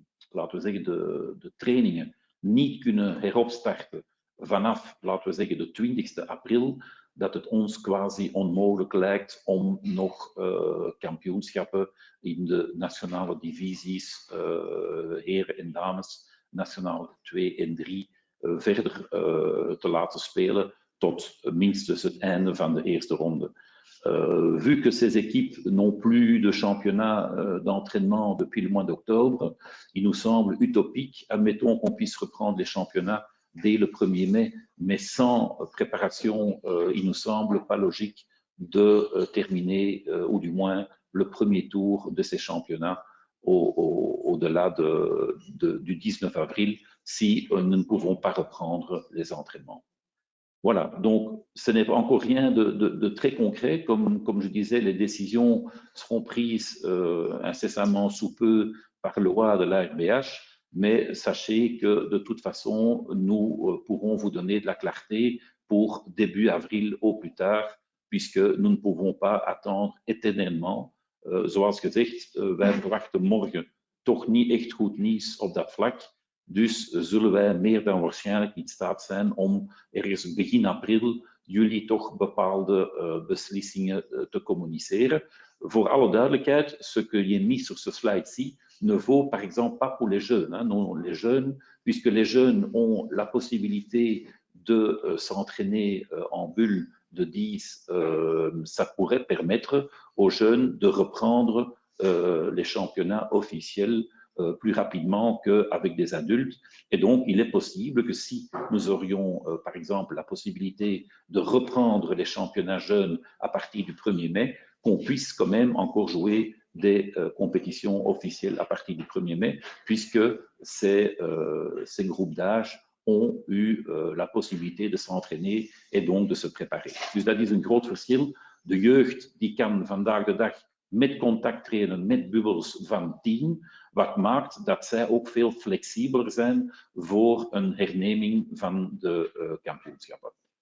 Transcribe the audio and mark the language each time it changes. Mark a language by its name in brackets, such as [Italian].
[Dutch] laten we zeggen, de trainingen niet kunnen heropstarten vanaf, laten we zeggen, de 20e april, dat het ons quasi onmogelijk lijkt om nog kampioenschappen in de nationale divisies, heren en dames, nationale 2 en 3, verder te laten spelen tot minstens het einde van de eerste ronde. [French] Vu que ces équipes n'ont plus de championnat d'entraînement depuis le mois d'octobre, il nous semble utopique, admettons qu'on puisse reprendre les championnats dès le 1er mai, mais sans préparation, il nous semble pas logique de terminer, ou du moins le premier tour de ces championnats au-delà du 19 avril, si nous ne pouvons pas reprendre les entraînements. Voilà, donc ce n'est encore rien de très concret. Comme je disais, les décisions seront prises incessamment sous peu par le roi de l'ARBH, mais sachez que de toute façon, nous pourrons vous donner de la clarté pour début avril au plus tard, puisque nous ne pouvons pas attendre éternellement. [Dutch] Zoals gezegd, wij verwachten morgen toch niet echt goed nieuws op dat vlak. Dus zullen wij meer dan waarschijnlijk in staat zijn om ergens begin april jullie toch bepaalde beslissingen te communiceren. Voor alle duidelijkheid, [French] ce que j'ai mis sur ce slide-ci ne vaut par exemple pas pour les jeunes. Hein. Non, les jeunes, puisque les jeunes ont la possibilité de s'entraîner en bulle de 10, ça pourrait permettre aux jeunes de reprendre les championnats officiels plus rapidement qu'avec des adultes. Et donc, il est possible que si nous aurions, par exemple, la possibilité de reprendre les championnats jeunes à partir du 1er mai, qu'on puisse quand même encore jouer des compétitions officielles à partir du 1er mai, puisque ces groupes d'âge ont eu la possibilité de s'entraîner en donc de se préparer. [Dutch] Dus dat is een groot verschil. De jeugd die kan vandaag de dag met contact trainen met bubbels van 10, wat maakt dat zij ook veel flexibeler zijn voor een herneming van de kampioenschappen.